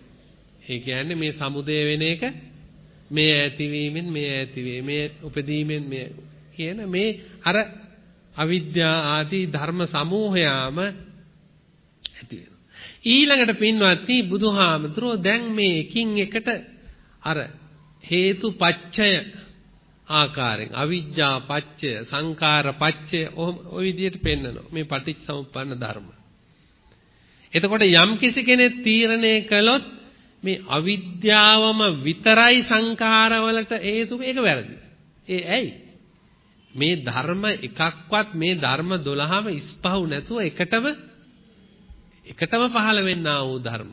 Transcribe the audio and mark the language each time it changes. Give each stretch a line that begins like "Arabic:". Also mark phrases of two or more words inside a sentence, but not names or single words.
Sinhala: ඒ කියන්නේ මේ සමුදය වෙන එක මේ ඇතිවීමෙන් මේ ඇතිවේ මේ උපදීමෙන් මේ කියන මේ අර අවිද්‍යා ආදී ධර්ම සමූහයාම ඇති වෙනවා. ඊළඟට පින්වත්නි බුදුහාමතුරෝ දැන් මේ එකින් එකට අර හේතුපච්චය ආකාරයෙන්
Pali: අවිජ්ජා පච්චය සංඛාර පච්චය
Sinhala: ඔය විදිහට පෙන්නනවා මේ පටිච්චසමුප්පන්න ධර්ම. එතකොට යම් කිසි කෙනෙක් තීරණය කළොත් මේ අවිද්‍යාවම විතරයි සංඛාරවලට හේතු මේක වැරදි. ඒ ඇයි? මේ ධර්ම එකක්වත් මේ ධර්ම 12ම ඉස්පහු නැතුව එකටම පහළ වෙන්නා වූ ධර්ම.